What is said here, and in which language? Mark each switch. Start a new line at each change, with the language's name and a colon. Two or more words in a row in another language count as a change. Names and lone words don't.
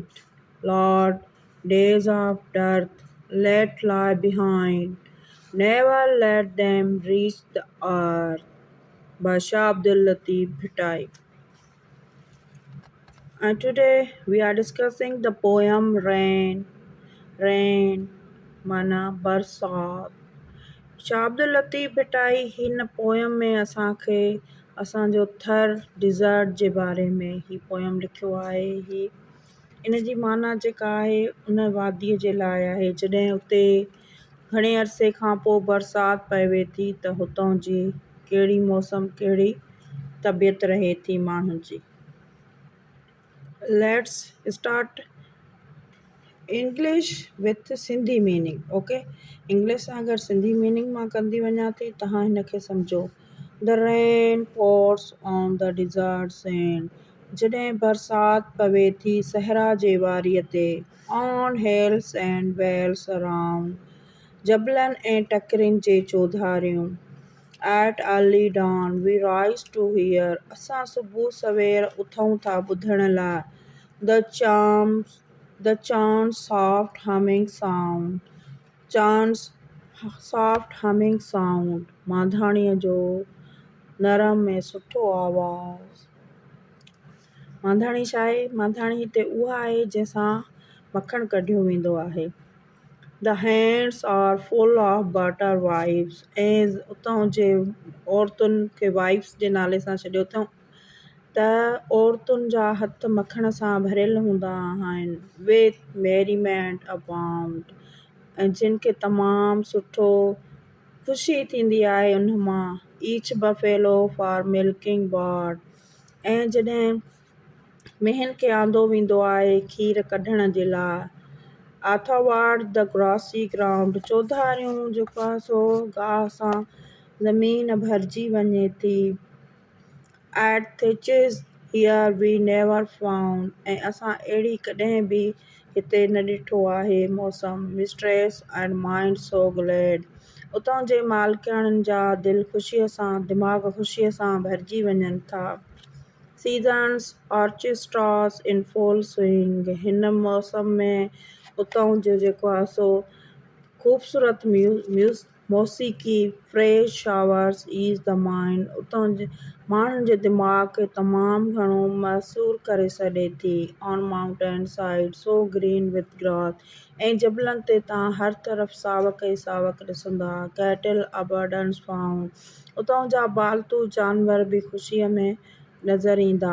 English: Lord, days of dearth let lie behind. Never let them reach the earth. By Shah Abdul Latif Bhittai. And today we are discussing the poem Rain. Rain,
Sindhi: माना बरसात। शाह अब्दुल लतीफ़ भिटाई हिन पोयम में असांखे असांजो थर डिज़र्ट जे बारे में ही पोयम लिखियो आहे। ही इन जी माना जेका आहे उन वादीअ जे लाइ आहे जॾहिं उते घणे अरसे खां पोइ बरसाति पवे थी त हुतां जी कहिड़ी मौसम कहिड़ी तबियत रहे थी माण्हुनि जी।
English: Let's start English with Sindhi meaning.
Sindhi: ओके, इंग्लिश सां अगरि
English: Sindhi meaning
Sindhi: मां कंदी वञा थी तव्हां हिन खे सम्झो।
English: The rain pours on the desert sand,
Sindhi: जॾहिं बरसाति पवे थी सहरा जे वारीअ ते।
English: on hills and vales around,
Sindhi: जबलनि ऐं टकिरियुनि जे चौधारियूं।
English: at early dawn we rise to hear,
Sindhi: असां सुबुह सवेर उथूं था ॿुधण लाइ।
English: the chants soft humming sound, chants soft humming sound,
Sindhi: मांधाणीअ जो नरम ऐं सुठो आवाज़। मांधाणी छा आहे? मांधाणी हिते उहा आहे जंहिंसां मखणु कढियो वेंदो आहे।
English: The hands are full of butter wives,
Sindhi: ऐं उतां जे औरतुनि खे वाइफ्स जे नाले सां छॾियो अथऊं त औरतुनि जा हथ मखण सां भरियल हूंदा आहिनि।
English: with merriment abound,
Sindhi: ऐं जिन खे तमामु सुठो ख़ुशी थींदी आहे उन मां।
English: each buffalo for milking brought,
Sindhi: ऐं जॾहिं मेहन खे आंदो वेंदो आहे खीर कढण जे लाइ।
English: athwart the grassy ground,
Sindhi: चौधारियूं जेको आहे सो गाह सां ज़मीन भरिजी वञे थी।
English: at thatches here we never found,
Sindhi: ऐं असां अहिड़ी कॾहिं बि हिते न ॾिठो आहे मौसम।
English: mistress and mind so glad,
Sindhi: उतां जे मालिकाणियुनि जा दिलि ख़ुशीअ सां दिमाग़ ख़ुशीअ सां भरिजी वञनि था।
English: seasons orchestras in full swing,
Sindhi: हिन मौसम में उतां जो जेको आहे सो ख़ूबसूरत मौसीक़ी
English: fresh showers ease the mind,
Sindhi: उतां जे माण्हुनि जे दिमाग़ खे तमामु घणो मसूर करे छॾे थी।
English: on mountain side so green with grass,
Sindhi: ऐं जबलनि ते तव्हां हर तरफ़ सावक ई सावक ॾिसंदा।
English: cattle abundance found,
Sindhi: उतां जा पालतू जानवर बि ख़ुशीअ में नज़र ईंदा।